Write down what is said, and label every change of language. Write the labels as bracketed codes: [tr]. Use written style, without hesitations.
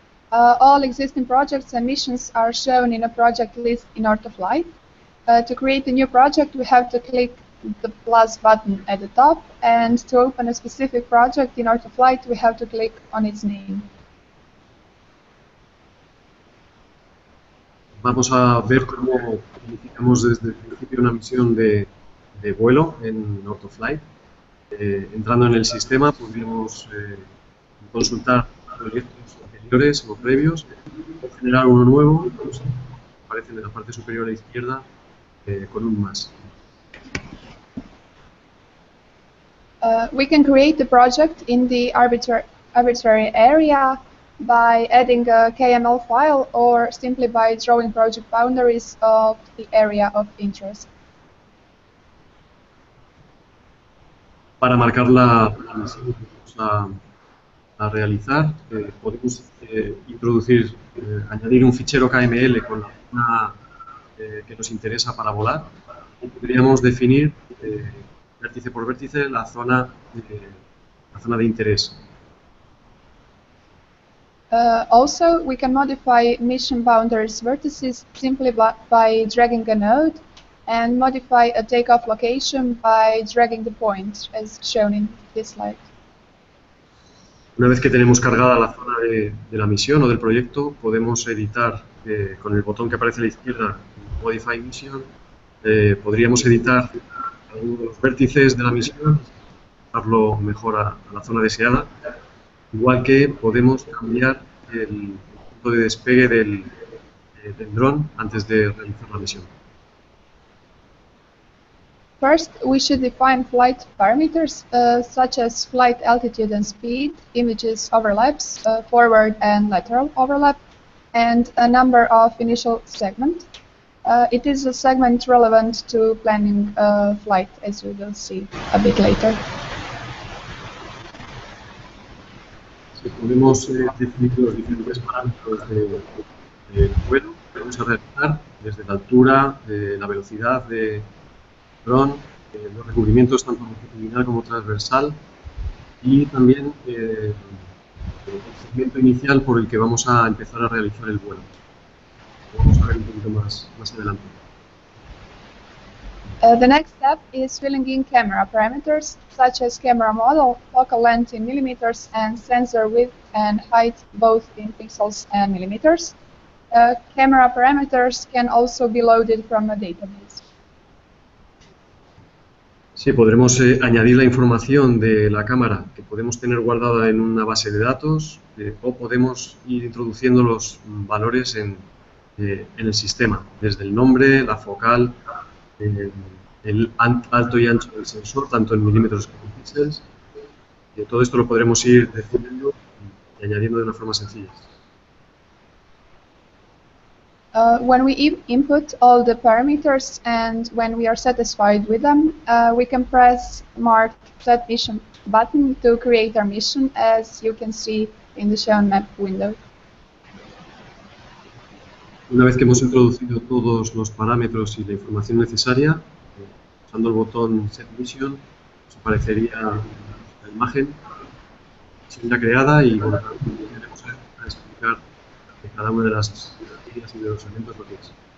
[en] All existing projects and missions are shown in a project list in OrthoFlight. To create a new project, we have to click the plus button at the top, and to open a specific project in OrthoFlight, we have to click on its name. [es] Vamos a ver cómo planificamos desde el principio una misión de vuelo en OrthoFlight. Entrando en el sistema podríamos consultar proyectos anteriores o previos o generar uno nuevo, como aparece en la parte superior a la izquierda con un más. [en] We can create the project in the arbitrary area by adding a KML file or simply by drawing project boundaries of the area of interest. [es] Para marcar la misión que vamos a realizar, podemos introducir, añadir un fichero KML con la zona que nos interesa para volar y podríamos definir vértice por vértice la zona de interés. [en] Also, we can modify mission boundaries vertices simply by dragging a node and modify a takeoff location by dragging the point, as shown in this slide. [es] Una vez que tenemos cargada la zona de la misión o del proyecto, podemos editar con el botón que aparece a la izquierda, Modify Mission, podríamos editar algunos de los vértices de la misión, darlo mejor a la zona deseada, igual que podemos cambiar el punto de despegue del dron antes de realizar la misión. [en] First, we should define flight parameters such as flight altitude and speed, images overlaps, forward and lateral overlap, and a number of initial segments. It is a segment relevant to planning a flight, as we will see a bit later. [es] Si podemos definir los diferentes parámetros del vuelo que vamos a realizar, desde la altura, la velocidad de dron, los recubrimientos tanto longitudinal como transversal y también el segmento inicial por el que vamos a empezar a realizar el vuelo. Vamos a ver un poquito más adelante. [en] The next step is filling in camera parameters such as camera model, focal length in millimeters, and sensor width and height both in pixels and millimeters. Camera parameters can also be loaded from a database. [es] Sí, podremos añadir la información de la cámara que podemos tener guardada en una base de datos o podemos ir introduciendo los valores en el sistema, desde el nombre, la focal, el alto y ancho del sensor, tanto en milímetros como en píxeles. Todo esto lo podremos ir definiendo y añadiendo de una forma sencilla. [en] When we input all the parameters and when we are satisfied with them, we can press marked Set Mission button to create our mission, as you can see in the Shown Map window. [es] Una vez que hemos introducido todos los parámetros y la información necesaria, usando el botón Set Mission, nos aparecería la imagen ya creada y bueno, queremos explicar de cada una de las y de los elementos lo que es.